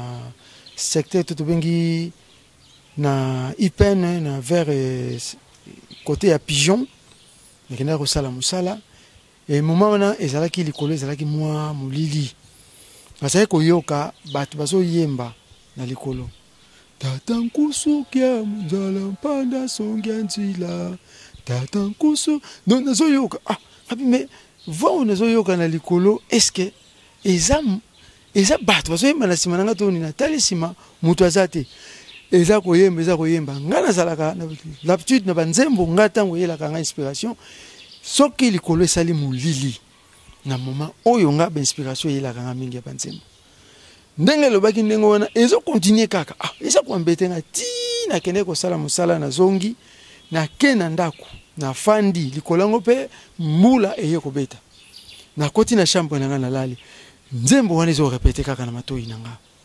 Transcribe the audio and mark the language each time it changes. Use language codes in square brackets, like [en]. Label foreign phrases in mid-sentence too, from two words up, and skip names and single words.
[ln] secteur tobengi na IPN na [fr] vers côté [ln] ya Pigeon nakenda kosala musala [fr] et moment [ln] wana ezalaki likolo ezalaki mwa mulili basaki koyoka bato bazoyemba na likolo tata nkusu kia munzala mpanda songia nzila tata nkusu donc nazoyoka kapi [fr] mais voix [ln] nazoyoka na likolo [fr] est-ce que [ln] eza bato bazoyemba na nsima nanga toni natali nsima moto aza te eza koyemba nga nazalaka l'habitude na banzembo nga ntango oyelaka nga inspiration soki likolo esali molili na moment oyo nga bainspiration eyelaka nga mingi ya banzembo ndenge elobaki ndenge wana ezokontinue kaka eza koambete nga ti nakende kosala mosala na zongi nake na ndako na fandi likolo yango mpe mbula eye kobeta nakoti na chambre na nga nalali nzembo wana ezorepete kaka na matoi na nga